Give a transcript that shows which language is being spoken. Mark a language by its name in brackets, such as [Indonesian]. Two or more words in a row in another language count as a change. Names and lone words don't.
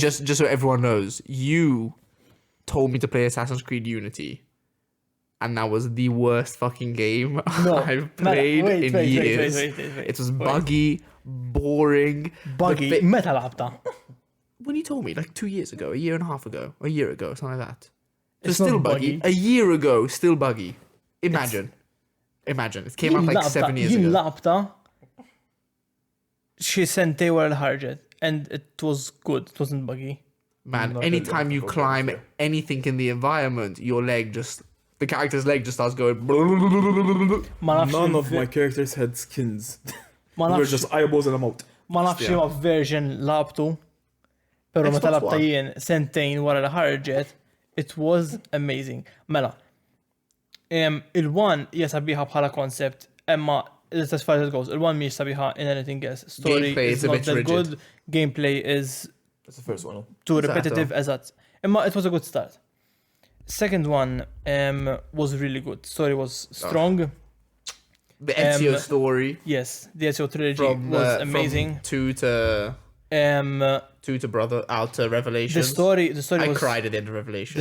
[English] just so everyone knows, you told me to play Assassin's Creed Unity, and that was the worst fucking game I've played in years. Wait. It was buggy, boring. Buggy. the [Maltese] Meta labta. [English] When you told me, like 2 years ago, a year and a half ago, a year ago, something like that. It's It's still not buggy. buggy. A year ago, still buggy. Imagine. It came out like 7 years [Maltese] Jien [English] ago. [Maltese] labta xi sentej wara l-ħarġet. [English] And it was good. It wasn't buggy. Man, Not anytime really. you climb anything in the environment, the character's leg just starts going. [Maltese] Ma nafx [English] None [Maltese] li- [English] of my characters had skins. [Maltese] ma [English] They were [Maltese] nafx [English] just eyeballs and a mouth. [Maltese] ma nafx [English] Yeah. [Maltese] ma version labtu. Pero meta Xbox labta One. jien sentejn wara l-ħarġet, [English] it was amazing. [Maltese] Mela, il-one hija sabiħa bħala concept, imma [English] as far as it goes, [Maltese] il-one mhix sabiħa [English] in anything else. Story Gameplay is is a not bit that rigid. good. Gameplay is That's the first one. too [Italian] Esatto. [English] repetitive, [Maltese] eżatt. Imma [English] it was a good start. Second one was really good. Story was strong. The Ezio story Yes, the Ezio trilogy from was amazing. From two to brother out to The Revelations. story I was cried at the end of Revelations.